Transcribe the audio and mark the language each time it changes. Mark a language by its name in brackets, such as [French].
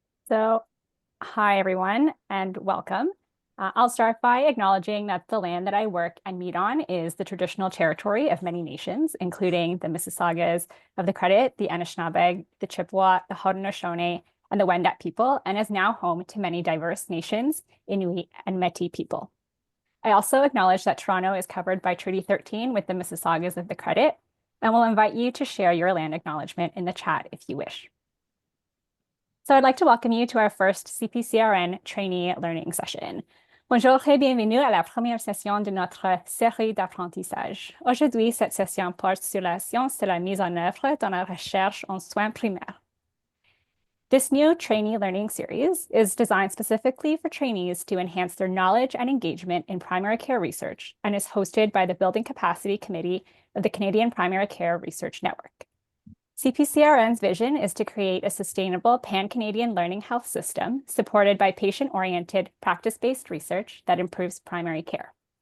[English] So, hi everyone, and welcome. I'll start by acknowledging that the land that I work and meet on is the traditional territory of many nations, including the Mississaugas of the Credit, the Anishinaabe, the Chippewa, the Haudenosaunee, and the Wendat people, and is now home to many diverse nations, Inuit, and Métis people. I also acknowledge that Toronto is covered by Treaty 13 with the Mississaugas of the Credit, and will invite you to share your land acknowledgement in the chat if you wish. So I'd like to welcome you to our first CPCRN trainee learning session. [French] Bonjour et bienvenue à la première session de notre série d'apprentissage. Aujourd'hui, cette session porte sur la science de la mise en œuvre dans la recherche en soins primaires. [English] This new trainee learning series is designed specifically for trainees to enhance their knowledge and engagement in primary care research and is hosted by the Building Capacity Committee of the Canadian Primary Care Research Network. CPCRN's vision is to create a sustainable pan-Canadian learning health system supported by patient-oriented, practice-based research that improves primary care.